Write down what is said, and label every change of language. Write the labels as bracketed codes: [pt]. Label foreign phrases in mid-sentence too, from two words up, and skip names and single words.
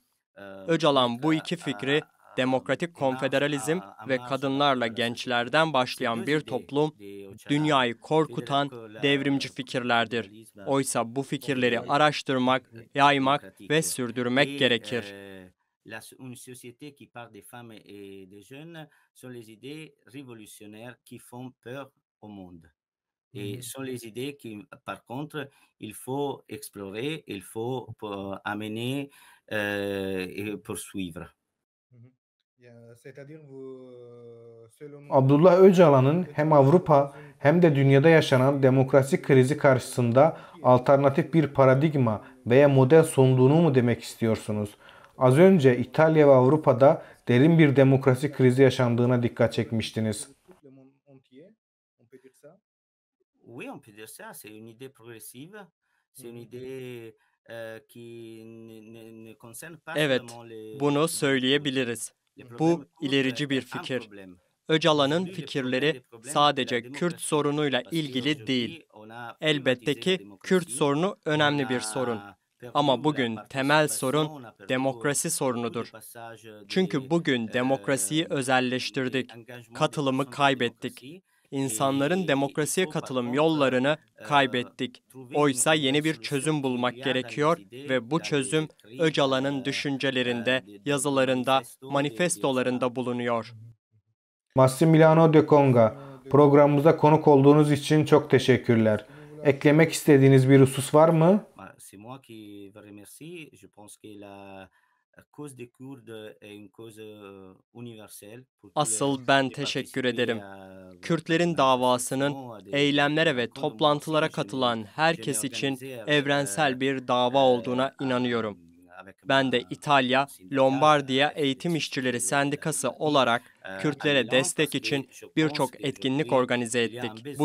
[tr] Öcalan bu iki fikri demokratik konfederalizm ve kadınlarla gençlerden başlayan bir toplum, dünyayı korkutan devrimci fikirlerdir. Oysa bu fikirleri araştırmak, yaymak ve sürdürmek gerekir. [fr] Une société qui part des femmes et des jeunes sont les idées révolutionnaires qui font peur au monde. Et sont les idées qui, par contre, il faut explorer, il faut amener et poursuivre. [tr] Abdullah Öcalan'ın hem Avrupa hem de dünyada yaşanan demokrasi krizi karşısında alternatif bir paradigma veya model sunduğunu mu demek istiyorsunuz? Az önce İtalya ve Avrupa'da derin bir demokrasi krizi yaşandığına dikkat çekmiştiniz. [fr] Oui, on peut dire ça, c'est une idée progressive, c'est une idée qui ne concerne pas [tr] Evet, [fr] seulement les [tr] bunu [fr] Kurdes. [tr] söyleyebiliriz. [fr] Les [tr] Bu [fr] problèmes kurdes [tr] ilerici bir [fr] est un [tr] fikir. [fr] problème. [tr] Öcalan'ın [fr] Aujourd'hui, le [tr] fikirleri [fr] des problèmes, c'est [tr] sadece [fr] la [tr] Kürt [fr] démocratie. [tr] sorunuyla [fr] Parce [tr] ilgili değil. [fr] qu'aujourd'hui, on a [tr] Elbette [fr] privatisé la [tr] ki Kürt [fr] démocratie, [tr] sorunu [fr] on [tr] önemli bir [fr] a [tr] sorun. [fr] perdu [tr] Ama [fr] la [tr] bugün temel [fr] participation, [tr] sorun [fr] on a perdu [tr] demokrasi [fr] beaucoup de [tr] sorunudur. [fr] passages des [tr] Çünkü bugün demokrasiyi özelleştirdik, [fr] engagements des [tr] katılımı [fr] personnes dans la [tr] kaybettik. [fr] démocratie. [tr] İnsanların [fr] Il [tr] demokrasiye [fr] faut par [tr] katılım [fr] contre [tr] yollarını kaybettik. [fr] trouver [tr] Oysa [fr] une [tr] yeni bir [fr] solution [tr] çözüm [fr] qui [tr] bulmak [fr] il y a dans les [tr] gerekiyor [fr] idées, [tr] ve bu [fr] dans les [tr] çözüm [fr] écrits, [tr] Öcalan'ın düşüncelerinde, [fr] des [tr] yazılarında, [fr] manifestos, des [tr] manifestolarında bulunuyor. Massimiliano de Conga, programımıza konuk olduğunuz için çok teşekkürler. Eklemek istediğiniz bir husus var mı? [fr] C'est moi qui vous remercie. Je pense que la cause des Kurdes est une cause universelle pour tous [tr] Asıl ben [fr] les [tr] teşekkür [fr] participer [tr] ederim. [fr] à [tr] Kürtlerin davasının eylemlere ve toplantılara katılan herkes için evrensel bir dava olduğuna inanıyorum. Ben de İtalya, Lombardiya Eğitim İşçileri Sendikası olarak Kürtlere destek için birçok etkinlik organize ettik.